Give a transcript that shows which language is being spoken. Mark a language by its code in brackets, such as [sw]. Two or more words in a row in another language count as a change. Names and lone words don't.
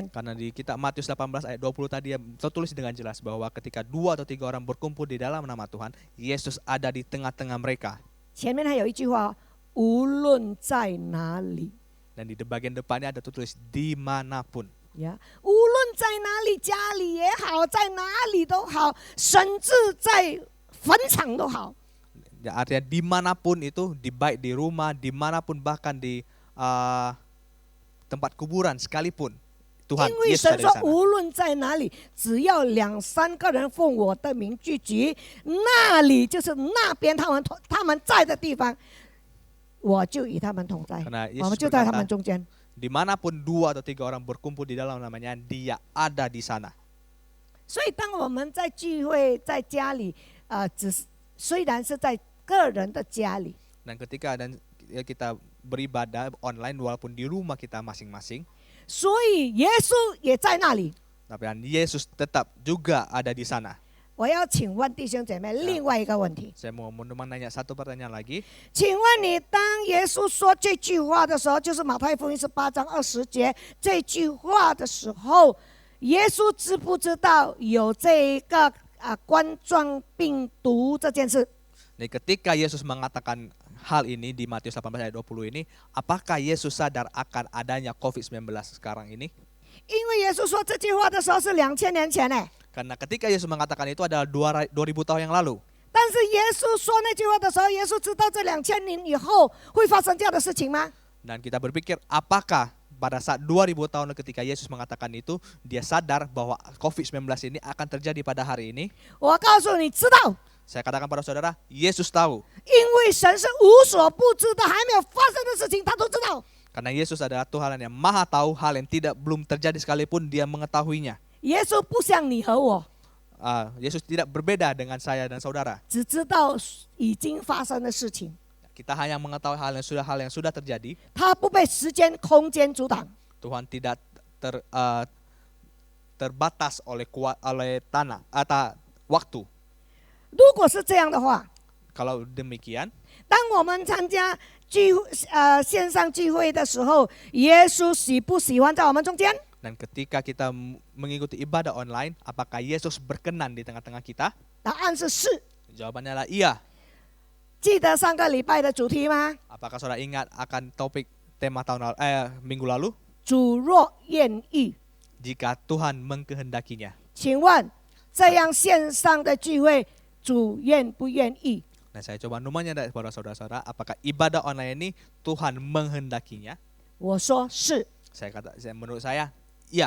[id] Karena di kitab Matius 18 ayat 20 tadi tertulis dengan jelas bahwa ketika 2 atau 3 orang berkumpul di dalam nama Tuhan, Yesus ada di tengah-tengah mereka. [zh] 前面还有一句话，无论在哪里。 [id] Dan di bagian depannya ada tertulis dimanapun. [zh] 呀，无论在哪里，家里也好，在哪里都好，甚至在坟场都好。 [id] Ya, artinya dimanapun itu, baik di rumah, dimanapun bahkan di tempat kuburan sekalipun, Tuhan [zh] 因为 Yesus 神 [id] ada di [zh] 说， [id] sana. [zh] 无论在哪里，只要2、3个人奉我的名聚集，那里就是那边他们在的地方，我就与他们同在， [id] Karena [zh] 我们 Yesus 就在他们 [id] berkata, [zh] 中间。 [id] dimanapun 2 atau 3 orang berkumpul di dalam namanya, Dia ada di sana. [zh] 所以，当我们在聚会在家里，虽然是在个人的家里， [id] Dan ketika kita beribadah online walaupun di rumah kita masing-masing, [zh] 所以耶稣也在那里。 [id] tapi Yesus tetap juga ada di sana. [zh] 我要请问弟兄姐妹另外一个问题， [id] Saya mau menanya satu pertanyaan lagi. [zh] 请问你当耶稣说这句话的时候，就是马太福音18章20节这句话的时候，耶稣知不知道有这一个冠状病毒这件事？ [id] Nah, ketika Yesus mengatakan hal ini di Matius 18 ayat 20 ini, apakah Yesus sadar akan adanya COVID-19 sekarang ini? [zh] 因为耶稣说这句话的时候是2000年前呢， [id] Karena ketika Yesus mengatakan itu adalah 2000 tahun yang lalu. [zh] 但是耶稣说那句话的时候，耶稣知道这2000年以后会发生这样的事情吗？ [id] Dan kita berpikir, apakah pada saat 2000 tahun ketika Yesus mengatakan itu, dia sadar bahwa COVID-19 ini akan terjadi pada hari ini? [zh] 我告诉你，知道， [id] Saya katakan pada saudara, Yesus tahu. [zh] 因为神是无所不知的，还没有发生的事情他都知道。 [id] Karena Yesus adalah Tuhan yang maha tahu, hal yang belum terjadi sekalipun dia mengetahuinya. [zh] 耶稣不像你和我， [id] Yesus tidak berbeda dengan saya dan saudara. [zh] 只知道已经发生的事情， [id] Kita hanya mengetahui hal yang sudah terjadi. [zh] 他不被时间、空间阻挡。 [id] Tuhan tidak terbatas oleh tanah atau waktu. [zh] 如果是这样的话， [id] Kalau demikian, [zh] 当我们参加线上聚会的时候，耶稣喜不喜欢在我们中间？ [id] dan ketika kita mengikuti ibadah online, apakah Yesus berkenan di tengah-tengah kita? [zh] 答案是是。 [id] Jawabannya adalah iya. [zh] 记得上个礼拜的主题吗？ [id] Apakah saudara ingat akan topik tema minggu lalu? [zh] 主若愿意， [id] Jika Tuhan mengkehendakinya. [zh] 请问这样线上的聚会，主愿不愿意？ [id] Nah, saya coba menanya kepada saudara-saudara, apakah ibadah online ini Tuhan menghendakinya? [zh] 我说是， [id] Menurut saya, iya.